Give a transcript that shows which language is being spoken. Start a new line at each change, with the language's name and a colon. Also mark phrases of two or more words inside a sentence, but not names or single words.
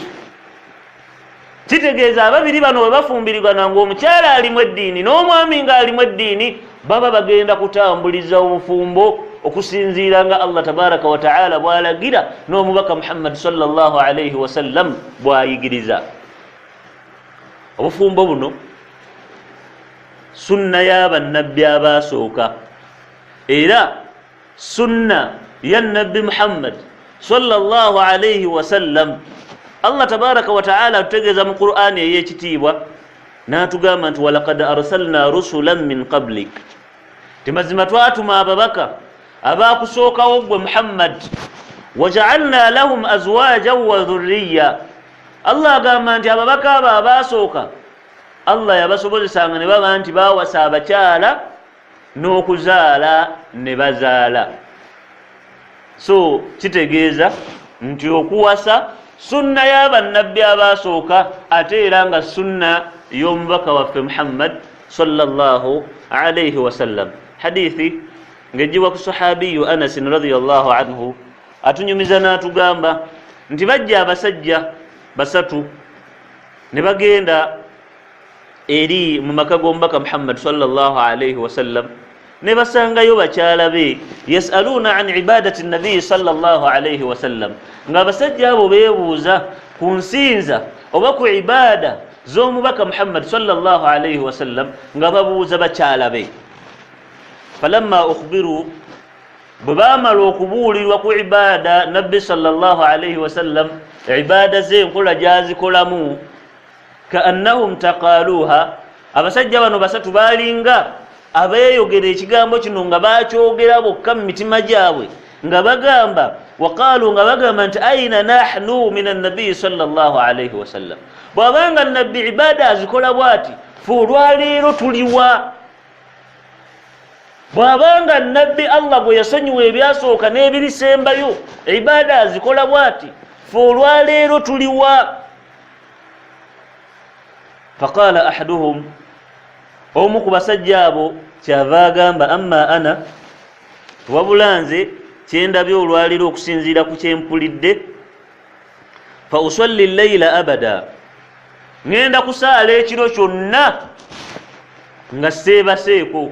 Ganda: kitegeeza ababiri bano bwe bafumbirirwa nga omukyala alimu eddiini n'omwami nga alimu eddiini, baba bagenda kutambuliza obufumbo okusinziira nga Allah
Arabic: تبارك وتعالى
Ganda: bw'alagira n'omubaka Muhammad
Arabic: صلى الله عليه وسلم
Ganda: bw'ayigiriza. obufumbo buno sunna y'abannabbi abaasooka, era sunna ya nabbi Muhammad
Arabic: صلى الله عليه وسلم.
Ganda: Allah
Arabic: تبارك وتعالى
Ganda: atutegeeza mu Qur'ani ey'ekitiibwa n'atugamba nti
Arabic: ولقد أرسلنا رسلا من قبلك,
Ganda: timazima twatuma ababaka abaakusookawo gwe Muhammad,
Arabic: وجعلنا لهم أزواجا وذرية.
Ganda: Allah agamba nti ababaka abo abaasooka Allah yabasobozesanga ne baba nti baawasa abakyala n'okuzaala ne bazaala. so kitegeeza nti okuwasa sunna y'abannabbi abaasooka, ate era nga sunna y'omubaka waffe Muhammad
Arabic: صلى الله عليه وسلم.
Ganda: hadithi ng'ejjibwa ku sahabiyu Anas
Arabic: رضي الله عنه
Ganda: atunyumiza n'atugamba nti bajja abasajja basatu ne bagenda eri mu maka g'omubaka Muhammad
Arabic: صلى الله عليه وسلم,
Ganda: ne basangayo bakyala be
Arabic: يسألون عن عبادة النبي صلى الله عليه وسلم,
Ganda: nga abasajja abo beebuuza ku nsinza oba ku ibaada z'omubaka Muhammad
Arabic: صلى الله عليه وسلم,
Ganda: nga babuuza bakyala be.
Arabic: فلما أخبروا,
Ganda: bwe baamala okubuulirwa ku ibaada nabbi
Arabic: صلى الله عليه وسلم,
Ganda: ibaada ze enkola gy'azikolamu,
Arabic: كأنهم تقالوها,
Ganda: abasajja bano basatu baalinga abeeyogera ekigambo kino nga baakyogera bokka mu mitima gyabwe, nga bagamba waqaalu, nga bagamba nti
Arabic: أين نحن من النبي صلى الله عليه وسلم,
Ganda: bw'abanga nabbi ibaada azikola bw'ati, fe olwaleero tuliwa? bw'abanga nabbi Allah bwe yasonyiwa ebyasooka n'ebirisembayo ibaada azikola bw'ati, fe olwaleero tuliwa?
Arabic: فقال أحدهم,
Ganda: omu ku basajja abo kyava agamba
Arabic: أما أنا,
Ganda: wabula nze kyendabye olwaleero okusinziira ku kyempulidde,
Arabic: فأصلي الليل أبدا,
Ganda: ngenda kusaala ekiro kyonna nga seebaseeko.